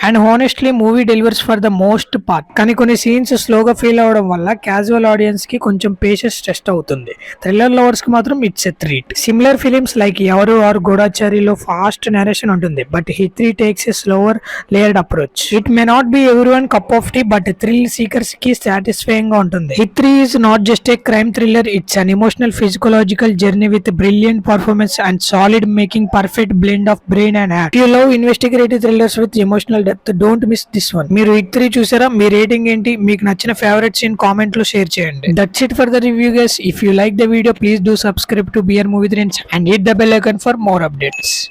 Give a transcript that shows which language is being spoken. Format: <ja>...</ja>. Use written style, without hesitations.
<en>And honestly movie delivers for the most part.</en> <te>కానీ కొన్ని scenes స్లోగా ఫీల్ అవడం వల్ల క్యాజువల్ ఆడియన్స్ కి కొంచెం పేషెన్స్ టెస్ట్ అవుతుంది. థ్రిల్లర్ లవర్స్ కి మాత్రం</te> <en>It's a treat.</en> <te>Similar films like ఎవరు ఆర్ గూఢచారిలో ఫాస్ట్ నరేషన్ ఉంటుంది.</te> <en>But HIT 3 takes a slower layered approach. It may not be everyone cup of tea, but thrill seekers</en> <te>కి satisfying గా ఉంటుంది.</te> <en>HIT 3 is not just a crime thriller, it's an emotional physiological journey with a brilliant performance and solid making, perfect blend of brain and heart. If you love investigative thrillers with emotional depth, don't miss this one.</en> <te>మీరు hit 3 చూసారా? మీ rating ఏంటి? మీకు నచ్చిన favourite scene comment లో share చేయండి.</te> <en>That's it for the review guys. If you like the video, please do subscribe to BR Movie Trends and hit the bell icon for more updates.</en>